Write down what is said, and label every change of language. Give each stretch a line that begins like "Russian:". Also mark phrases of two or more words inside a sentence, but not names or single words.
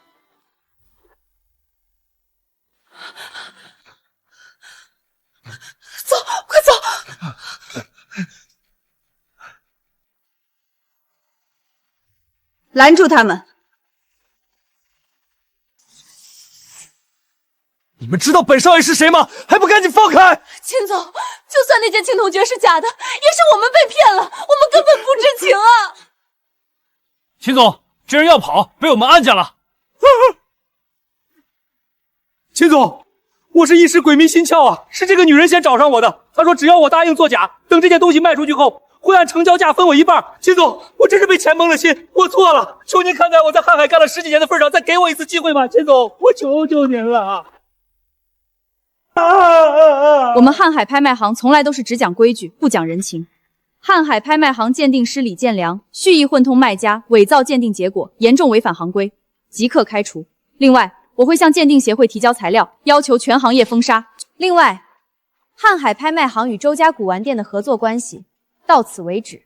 Chinese: 走，快走！攔住他們！你們知道本少爺是誰嗎？還不趕緊放開！秦總，就算那件青铜爵是假的，也是我們被騙了，我们根本不知情啊！秦总，这人要跑，被我们按下了。秦总，我是一时鬼迷心窍啊，是这個女人先找上我的。她說只要我答應作假，等這件東西賣出去後，會按成交價分我一半。秦總，我真是被錢蒙了心，我錯了，求您看在我在瀚海幹了10幾年的份上，再給我一次機會吧，秦總，我求求您了。我們瀚海拍賣行從來都是只講規矩，不講人情。瀚海拍賣行鑑定師李建良蓄意混同賣家，偽造鑑定結果，嚴重違反行規，即刻開除。另外，我會向鑑定協會提交材料，要求全行業封殺。另外，瀚海拍賣行與周家古玩店的合作關係到此為止。